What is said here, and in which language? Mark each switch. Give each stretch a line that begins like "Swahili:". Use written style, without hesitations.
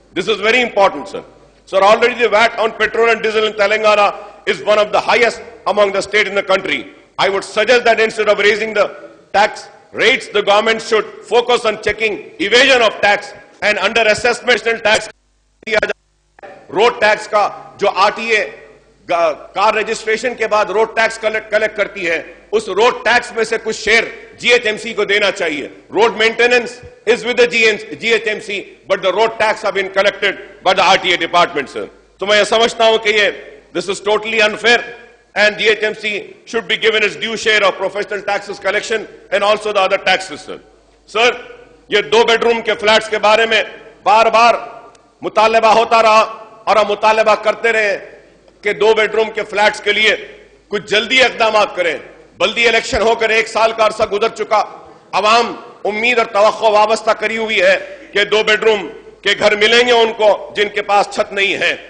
English: This is very important, sir. Sir, already the VAT on petrol and diesel in Telangana is one of the highest among the states in the country. I would suggest that instead of raising the tax rates, the government should focus on checking evasion of tax and under assessment tax.
Urdu: Road tax کا جو RTA کار registration کے بعد road tax collect کرتی ہے, اس road tax میں سے کچھ share GHMC کو دینا چاہیے.
English: Road maintenance is with the GHMC, but the road tax have been collected by the RTA department, sir.
Urdu: تو میں یہ سمجھتا ہوں کہ
English: this is totally unfair and GHMC should be given its due share of professional taxes collection and also the other taxes, sir.
Urdu: Sir, یہ 2 bedroom کے flats کے بارے میں بار بار مطالبہ ہوتا رہا اور ہم مطالبہ کرتے رہے. کہ 2 بیڈروم کے فلیٹس کے لیے کچھ جلدی اقدامات کریں. بلدی الیکشن ہو کر 1 سال کا عرصہ گزر چکا. عوام امید اور توقع وابستہ کری ہوئی ہے کہ 2 بیڈروم کے گھر ملیں گے ان کو جن کے پاس چھت نہیں ہے.